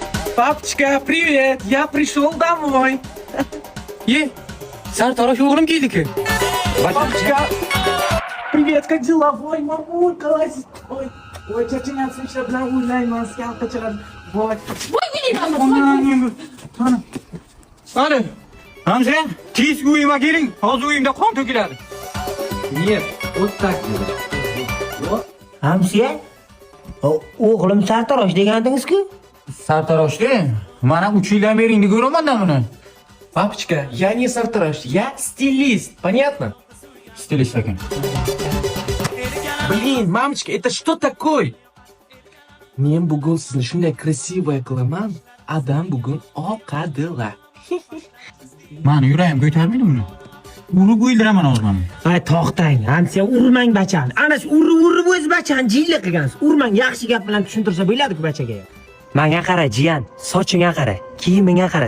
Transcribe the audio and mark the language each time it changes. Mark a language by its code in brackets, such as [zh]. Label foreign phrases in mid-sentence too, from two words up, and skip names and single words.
[ru] Папочка, привет! Я пришел домой. [uz] Sartarosh o'g'lim keldi-ku. [ru] Папочка, привет, как дела? Ой, мамулька, лазит. Ой, [uz] чачинasi ishlar bilan o'ynayman, skalka chaladi. Voy. Qani, Hamza, tez uyimga keling. Hozir uyimda qon to'kiladi. [ru] Нет, вот так делай. [uz] Hamsiya? O'g'lim sartarosh degandingiz-ku? Sartaroshda mana 3 yildan beri endi ko'raman-da buni. [ru] Папочка, я не сартараш, я стилист, понятно? [uz] Stilist ekan. [ru] Блин, мамочка, это что такое? [uz] Men bugun sizni shunday красивая qilaman, adam bugun oqadilar. Mani yuragim ko'tarmaydi buni. Urib o'ldiraman hozir mana. Ay, to'xtang. Hamsiya, urmang bachani. Ana shu urib o'z bachani jilla qilgansiz. Urmang, yaxshi gap bilan tushuntirsa bo'ladi-ku bachaga. Menga qara, jiyan, sochingga qara, kiyimingga qara.